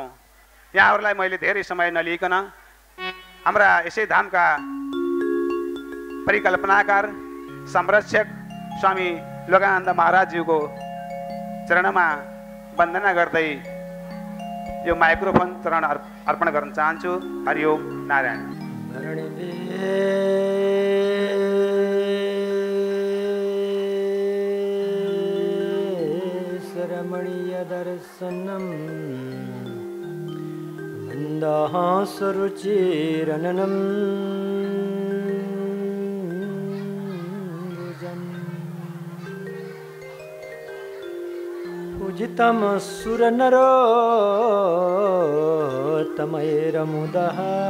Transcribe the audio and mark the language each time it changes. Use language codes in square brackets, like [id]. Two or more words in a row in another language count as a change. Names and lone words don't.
[ne] यहाँहरूलाई मैले धेरै समय नलिकन हाम्रा यसै धामका परिकल्पनाकार संरक्षक स्वामी लोकानन्द महाराजज्यूको चरणमा वन्दना गर्दै यो माइक्रोफोन चरण अर्पण गर्न चाहन्छु। हरिओम नारायण। [sa] रमणीय दर्शनम मंदः सुरुचिरननम पूजितम सुरनरोत्तमैरमुदः